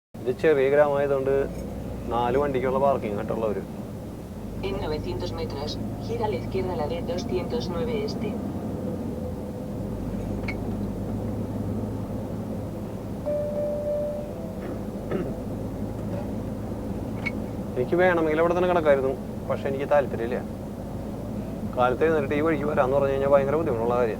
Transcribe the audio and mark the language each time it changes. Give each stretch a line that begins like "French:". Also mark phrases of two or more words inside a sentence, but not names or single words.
Malayalam: ഇത് ചെറിയ ഗ്രാമമായതുകൊണ്ട് 4 വണ്ടിക്കുള്ള പാർക്കിംഗ് ആയിട്ടുള്ളവർ.
Spanish: En 900 metros, gira a la izquierda la D209 este.
Malayalam: എനിക്ക് വേണമെങ്കിൽ അവിടെ തന്നെ കിടക്കായിരുന്നു, പക്ഷെ എനിക്ക് താല്പര്യമില്ല. കാലത്ത് എഴുന്നേറ്റ് ഈ വഴിക്ക് വരാമെന്ന് പറഞ്ഞു കഴിഞ്ഞാൽ ഭയങ്കര ബുദ്ധിമുട്ടുള്ള കാര്യമാണ്.